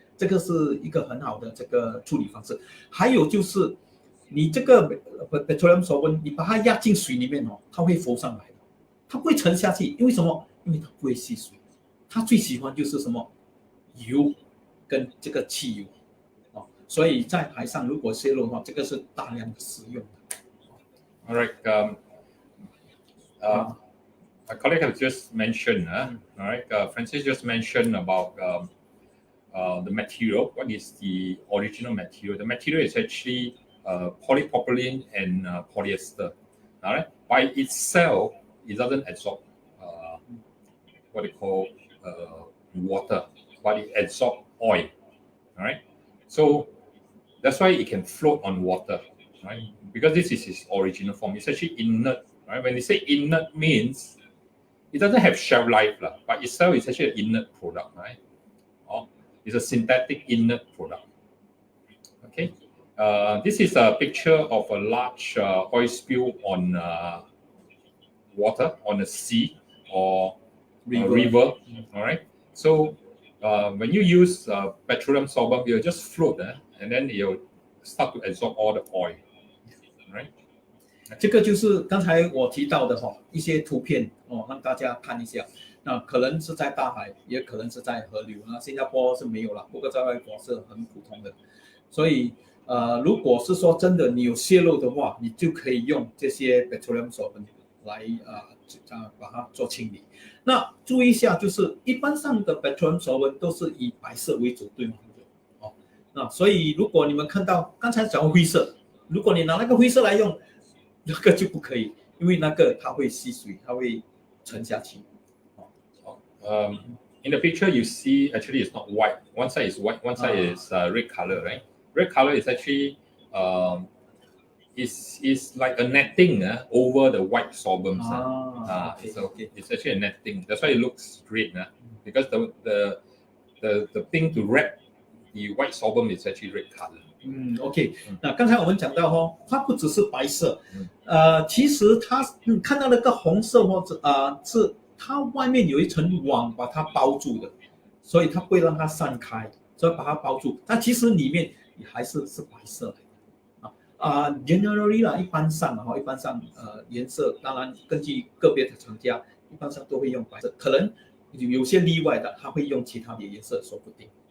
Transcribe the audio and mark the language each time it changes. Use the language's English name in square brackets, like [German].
[Chinese] 这个是一个很好的这个处理方式。还有就是你这个 petroleum solvent， 你把它压进水里面它会浮上来的，它不会沉下去。因为什么？因为它不会吸水。它最喜欢就是什么油跟这个汽油所以在海上如果泄漏的话，这个是大量的使用的。 [English] All right. My colleague has just mentioned, all right, Francis just mentioned about the material. What is the original material? The material is actually polypropylene and polyester. All right, by itself, it doesn't absorb what they call water, but it absorbs oil. All right, so that's why it can float on water, right? Because this is its original form. It's actually inert. Right? When they say inert means it doesn't have shelf life, but itself is actually an inert product, right? It's a synthetic inert product. Okay. This is a picture of a large oil spill on water, on the sea or river. All right. So when you use petroleum solvent, it'll just float, and then it'll start to absorb all the oil. Right. [Chinese] 这个就是刚才我提到的一些图片让大家看一下。那可能是在大海，也可能是在河流。那新加坡是没有了，不过在外国是很普通的。所以如果是说真的你有泄漏的话，你就可以用这些 petroleum solvent 来把它做清理。那注意一下，就是一般上的 petroleum solvent 都是以白色为主，对吗？那所以如果你们看到刚才讲灰色，如果你拿那个灰色来用，那个就不可以，因为那个它会吸水，它会沉下去。 [English] In the picture, you see actually it's not white. One side is white, one side is red color, right? Red color is actually is like a netting over the white sorbents. Okay, so okay. it's actually a netting. That's why it looks red, because the thing to wrap the white sorbent is actually red color. [Chinese] OK，那刚才我们讲到它不只是白色，嗯其实它看到那个红色或者是它外面有一层网把它包住的，所以它不会让它散开，所以把它包住。但其实里面也还是白色的。 [English] generally [Chinese] 啦，一般上颜色当然根据个别的厂家，一般上都会用白色，可能有些例外的，他会用其他的颜色，说不定。